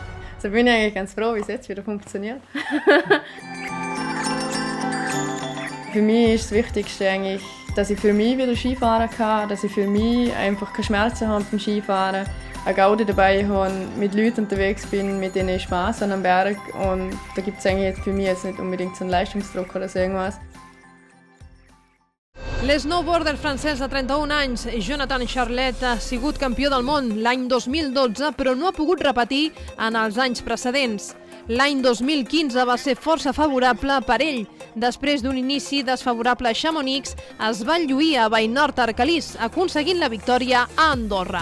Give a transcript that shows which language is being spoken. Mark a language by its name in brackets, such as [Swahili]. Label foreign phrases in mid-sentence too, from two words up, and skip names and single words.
[German] Also bin ich eigentlich ganz froh, wie es jetzt wieder funktioniert. Für mich ist das Wichtigste eigentlich, dass ich für mich wieder Skifahren kann, dass ich für mich einfach keine Schmerzen habe beim Skifahren, eine Gaudi dabei habe, mit Leuten unterwegs bin, mit denen ich Spass habe am Berg. Und da gibt es eigentlich für mich jetzt nicht unbedingt so einen Leistungsdruck oder so irgendwas. [Catalan] L'snowboarder francès de 31 anys, Jonathan Charlet, ha sigut campió del món l'any 2012, però no ha pogut repetir en els anys precedents. L'any 2015 va ser força favorable per ell. Després d'un inici desfavorable a Chamonix, es va lluir a Vallnord-Arcalís, aconseguint la victòria a Andorra.